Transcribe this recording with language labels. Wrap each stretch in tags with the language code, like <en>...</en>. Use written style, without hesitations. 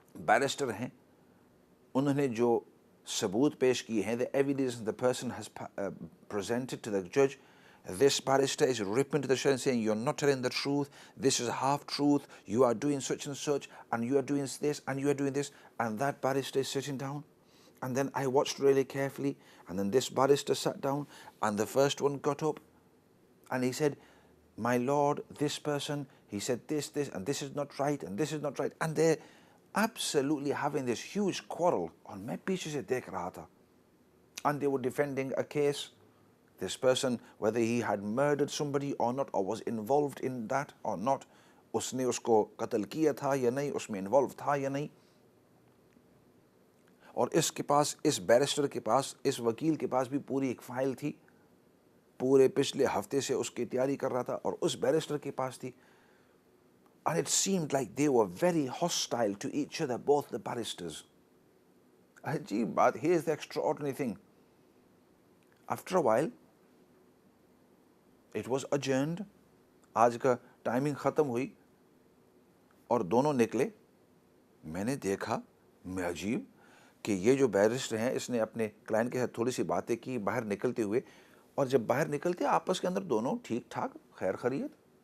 <ur>Barrister ہیں، انہوں نے جو ثبوت پیش کیے ہیں،</ur> <en>the evidence the person has presented to the judge، this barrister is ripping to the shreds saying you're not telling the truth, this is half truth, you are doing such and such and you are doing this and you are doing this، and that barrister is sitting down. And then I watched really carefully and then this barrister sat down and the first one got up and he said, my lord, this person, he said this and this is not right and this is not right, and they're absolutely having this huge quarrel.</en> <ur>اور میں پیچھے سے دیکھ رہا تھا</ur> <en>and they were defending a case, this person, whether he had murdered somebody or not</en> <ur>or was involved in that or not، اس نے اس کو قتل کیا تھا یا نہیں، اس میں انوالو تھا یا نہیں۔ اور اس کے پاس، اس بیرسٹر کے پاس، اس وکیل کے پاس بھی پوری ایک فائل تھی، پورے پچھلے ہفتے سے اس کی تیاری کر رہا تھا، اور اس بیرسٹر کے پاس تھی،</ur> <en>and it seemed like they were very hostile to each other, both the barristers.</en> <ur>عجیب بات،</ur> <en>here's the extraordinary thing. After a while it was adjourned،</en> <ur>آج کا ٹائمنگ ختم ہوئی اور دونوں نکلے۔ میں نے دیکھا، میں عجیب کہ یہ جو بیرسٹر ہیں اس نے اپنے کلائنٹ کے ساتھ تھوڑی سی باتیں کی باہر نکلتے ہوئے، اور جب باہر نکلتے آپس کے اندر دونوں ٹھیک ٹھاک خیر خیریت،</ur>